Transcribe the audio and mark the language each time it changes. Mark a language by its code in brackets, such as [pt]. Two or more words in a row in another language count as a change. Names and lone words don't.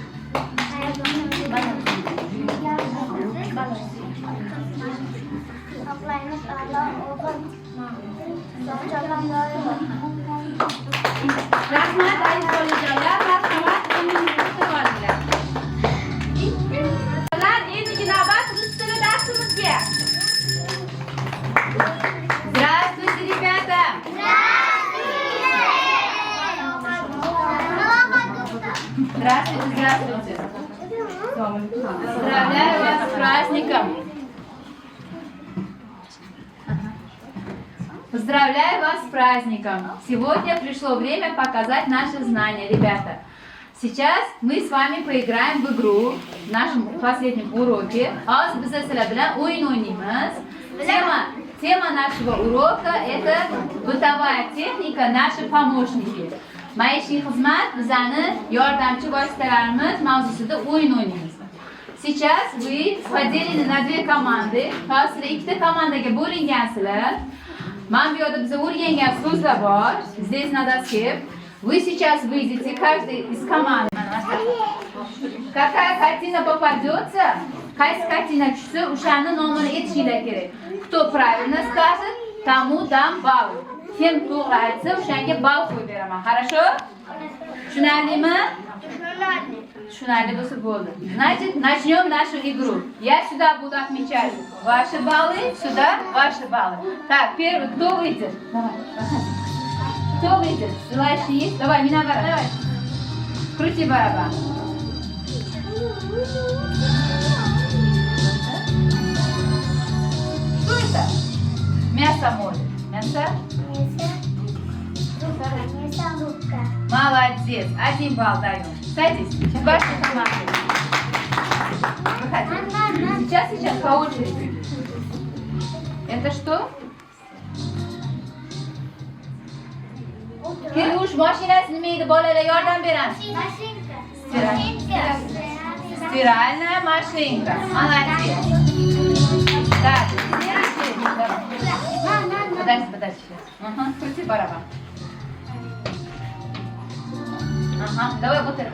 [uz] Rahmat aziz bolajonlar, marhamat o'rningizga o'tirib olinglar. Endigi navbat rus tili darsimizga. [ru] Здравствуйте, ребята! Здравствуйте, здравствуйте! Поздравляю вас с праздником! Поздравляю вас с праздником! Сегодня пришло время показать наши знания, ребята. Сейчас мы с вами поиграем в игру в нашем последнем уроке. Тема нашего урока – это бытовая техника, наши помощники. [uz] Maishiy xizmat bizani yordamchi vositalarimiz mavzusida o'yin o'ynaymiz. [ru] Сейчас вы поделены на две команды. [uz] Hozir ikkita komandaga bo'lingansizlar. Mana bu yerda bizga o'rgangan so'zlar bor. [ru] Здесь на доске. Вы сейчас выйдете, каждый из команд. Какая картина попадется, [uz] qaysi kartina tushsa, o'shani nomini aytishinglar kerak. [ru] Кто правильно скажет, тому дам балл. [uz] Kim to'g'ri aytsa, o'shanga ball qo'yib beraman. [ru] Хорошо? Tushunarlimi? [uz] Tushunarli bo'lsa bo'ldi. [ru] Значит, начнем нашу игру. Я сюда буду отмечать ваши баллы, сюда ваши баллы. Так, первый, кто выйдет? Давай, проходи. Кто выйдет? Желающий есть? Давай, Минавара, давай. Крути барабан. Что это? Мясо может. Мясо? Молодец. 1 балл даем. Садись. Ваша команда. Выходи. Сейчас по очереди. Это что? [uz] Kirush mashinasi nima edi bolalar yordam beramiz. [ru] Стиральная машинка. Молодец. Так, следующий. Подожди сейчас. Ага, крути барабан. Ага, давай вот это.